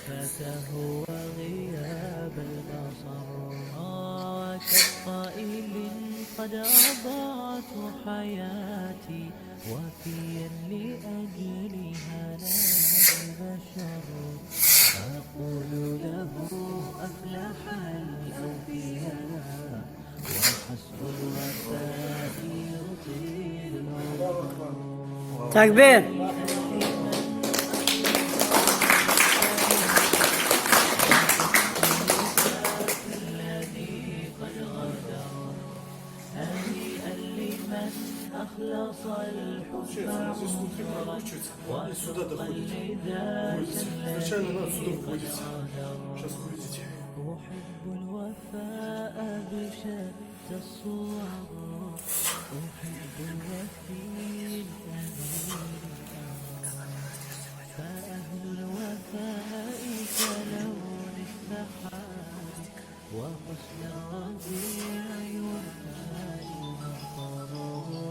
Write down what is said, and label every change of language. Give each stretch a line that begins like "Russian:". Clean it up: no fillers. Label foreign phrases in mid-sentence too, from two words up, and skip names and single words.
Arabic: تهوى غياب البصر كالقائل قد أضاعت حياتي وفيا لأجلها نادى البشر أقول له أفلح الأوفياء وحسب الوفاء يطيل العمر. تكبير. أخلص الحب
Russian: Сюда доходит. Изначально надо сюда выводиться. Сейчас увидите.
Arabic: أحب الوفاء بشتى الصور أحب الوفي الأمين فأهل الوفاء كلون السحاب وحسن الربيع والماء المطر